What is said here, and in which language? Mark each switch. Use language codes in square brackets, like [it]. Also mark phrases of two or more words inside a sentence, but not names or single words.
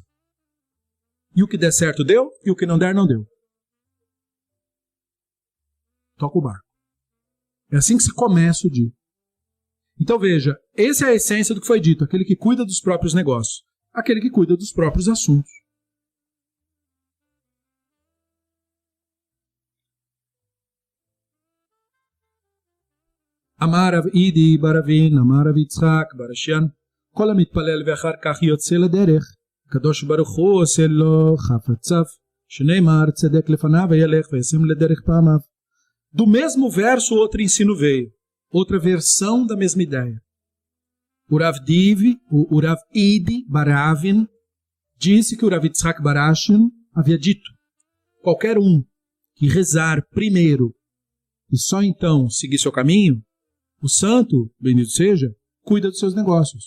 [pt] E o que der certo deu, e o que não der, não deu. Toca o barco. É assim que se começa o dia. Então veja, essa é a essência do que foi dito, aquele que cuida dos próprios negócios. aquele que cuida dos próprios assuntos. [he] אמר רב אידי בר אבין אמר רב יצחק בר אשיאן, כל המתפלל ואחר כך יוצא לדרך, הקדוש ברוך הוא עושה לו חפציו, שנאמר צדק לפניו וילך וישם לדרך פעמיו. [pt] Do mesmo verso, outro ensino veio. Outra versão da mesma ideia. O Rav Idi bar Ravin disse que o Rav Yitzchak bar Ashian havia dito: qualquer um que rezar primeiro e só então seguir seu caminho, o santo, bendito seja, cuida dos seus negócios.